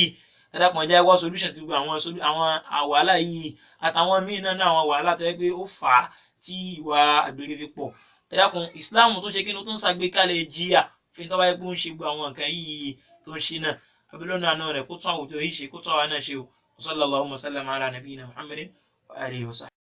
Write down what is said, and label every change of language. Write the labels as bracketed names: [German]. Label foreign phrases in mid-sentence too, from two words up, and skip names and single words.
[Yoruba] Ẹ dákun ẹ jẹ́ wá solution sí gbogbo àwọn wàhálà yìí àtàwọn míì náà àwọn wàhálà tó yẹ pé ó fà á tí ìwà àgbèrè fi pọ̀. Ẹ dákun Islam tó ṣe kíni tó ń ṣàgbékalẹ̀ jìyà fi tó bá yẹ pé ó ń ṣe gbogbo àwọn nǹkan yìí tó ń ṣe náà. Abilọ́nà àná rẹ̀ kó tún àwùjọ yìí ṣe, kó tún àwa náà ṣe o. [Arabic] صلى الله عليه وسلم على نبينا محمد وعلى آله وصحبه.